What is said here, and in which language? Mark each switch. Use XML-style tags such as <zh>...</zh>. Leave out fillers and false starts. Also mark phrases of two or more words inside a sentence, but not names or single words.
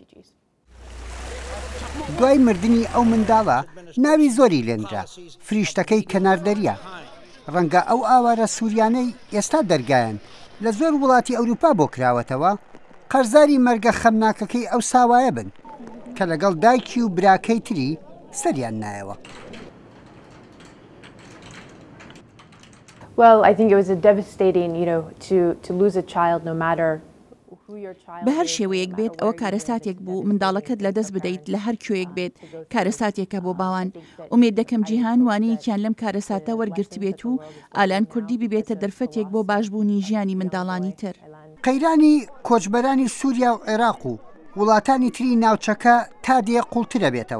<ckb>دوای مردنی ئەو منداڵە ناوی زۆری لێنرا فریشتەکەی کەناردەریە. ڕەنگە ئەو ئاوارە سووریانەی ئێستا دەرگایەن لە زۆر وڵاتی ئەوروپا بۆ کراوەتەوە قەرزاری مەرگە خەمناکەکەی ئەو ساوایە بن کە لەگەڵ دایکی و براکەی تری سەریان نایەوە.</ckb> <en>Well, I think it was a devastating, to lose a child no matter who your child is.</en> <ckb>بە هەر شێوەیەک بێت ئەوە کارەساتێک بوو منداڵەکەت لەدەست بدەیت لە هەر کوێیەک بێت کارەساتێکە بۆ باوان. ئومێد دەکەم جیهان وانەیەکیان لەم کارەساتە وەرگرت بێت و ئالان کوردی ببێتە دەرفەتێک بۆ باشبوونی ژیانی منداڵانی تر. قەیرانی کۆچبەرانی سووریا و عێراق و وڵاتانی تری ناوچەکە تا دێ قوڵترە بێتەوە.</ckb>